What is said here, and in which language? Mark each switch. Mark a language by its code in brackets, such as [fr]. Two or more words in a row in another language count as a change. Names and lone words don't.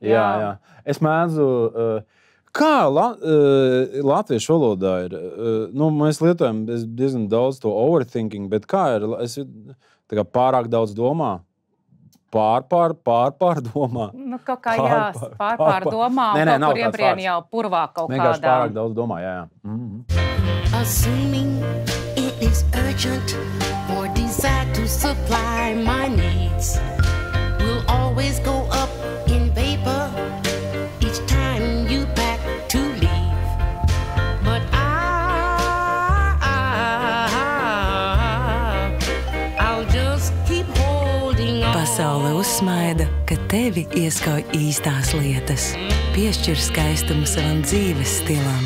[lv] Jā. Es mēdzu... Kā latviešu valodā ir? Mēs lietojam diezgan daudz to overthinking, bet kā ir? Es tā kā pārāk daudz domā? Pārdomā? Kaut kā pārdomā, kaut kur iebrien jau purvā kaut kādā. Vienkārši pārāk daudz domā, jā. [en] Assuming it is urgent for desire to supply my needs will always go up in vapor each time you pack to leave. But I'll just keep holding on. [lv] Pasaule uzsmaida, ka tevi ieskauj īstās lietas. Piešķir skaistumu savam dzīves stilam.